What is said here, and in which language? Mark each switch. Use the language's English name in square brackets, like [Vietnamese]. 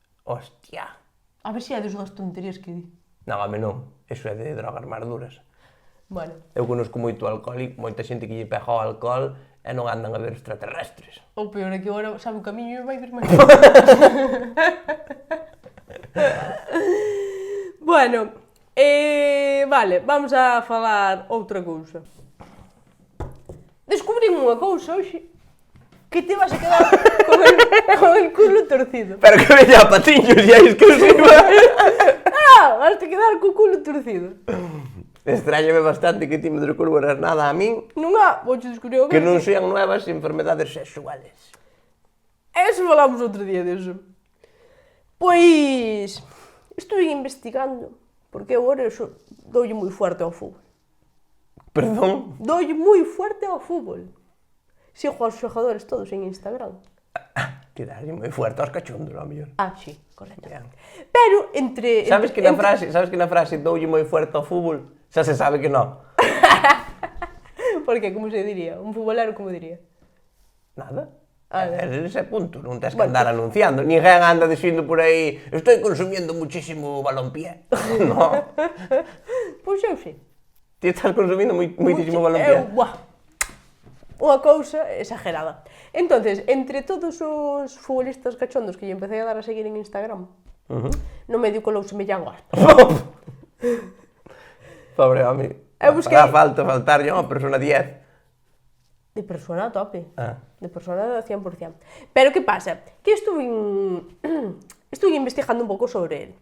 [Galician] Hostia. A ver se é das tonterías que di. Non, home, non. Eso é de drogas máis duras. Bueno. Eu conozco moito alcohol e moita xente que lle pega ao alcohol e non andan a ver extraterrestres. O peor é que agora sabe o camiño e vai ver máis. Bueno, vale, vamos a falar outra cousa. Descubrín unha cousa hoxe que te vas a quedar con el culo torcido. Pero que veña a patiños e a exclusiva. Vas a quedar co culo torcido. Estráñame bastante que ti me descubras nada a min Non há, vouche descubrir o [Spanish] que non sean nuevas enfermedades sexuales. [Galician] Eso falamos outro día deso. Pois, estuve investigando, porque eu agora doulle moi fuerte ao fútbol. Perdón? Doulle moi fuerte ao fútbol. Sigo aos xogadores todos en Instagram. Que dalle moi fuerte aos cachondos, ao mellor. Sí, correcto. Pero Sabes que na frase doulle moi fuerte ao fútbol, xa se sabe que non. Por que, como se diría? Un futbolero como diría? Nada. Nada. Ese punto, non tens que andar anunciando. Ninguén anda dicindo por aí [Spanish] estoy consumiendo muchísimo balompié. [Galician] Non. Pois eu sei. Ti estás consumindo moitísimo balompié. Unha cousa exagerada. Entonces, entre todos os futbolistas cachondos que lle empecé a dar a seguir en Instagram, no medio colouseme Iago Aspas. Pobre home. Fará falta faltarlle unha persona 10. De persona a tope. De persona 100%. Pero que pasa? Que estuve investigando un pouco sobre él.